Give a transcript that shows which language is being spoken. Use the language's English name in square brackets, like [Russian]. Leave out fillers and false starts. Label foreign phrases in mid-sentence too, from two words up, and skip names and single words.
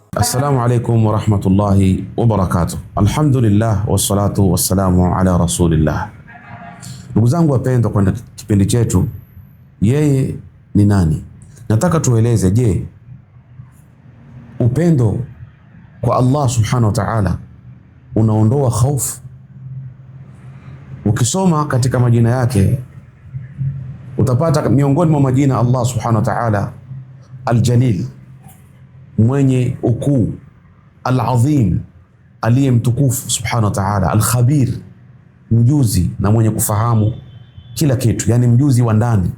[Arabic] السلام عليكم ورحمة الله وبركاته. الحمد لله والصلاة والسلام على رسول الله. [Swahili] Ndugu zangu wapendwa, kwa kipindi chetu yeye ni nani, nataka tueleze, je, upendo kwa [Arabic] الله سبحانه وتعالى [Swahili] unaondoa hofu? Ukisoma katika majina yake utapata miongoni mwa majina [Arabic] الله سبحانه وتعالى [Swahili] Al-Jalil, mwenye ukuu, Al-Azim, aliye mtukufu [Arabic] سبحانه وتعالى, [Swahili] Al-Khabir, mjuzi na mwenye kufahamu kila kitu, yani mjuzi wa ndani.